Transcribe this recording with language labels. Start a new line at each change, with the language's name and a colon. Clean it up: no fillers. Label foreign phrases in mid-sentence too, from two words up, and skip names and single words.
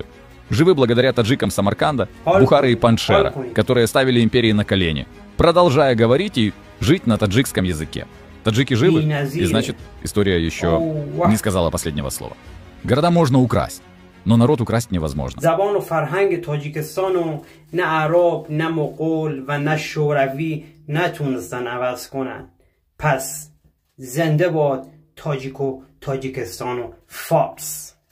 Russian: Живы благодаря таджикам Самарканда, Бухары и Паншера, которые ставили империи на колени, продолжая говорить и жить на таджикском языке. Таджики живы, и значит, история еще не сказала последнего слова. Города можно украсть, но народ украсть невозможно.
Persian: زبان و فرهنگ تاجیکستان رو نه عرب، نه مغول و نه شوروی نتونستن عوض کنن. پس زنده باد تاجیک و تاجیکستان و فارس.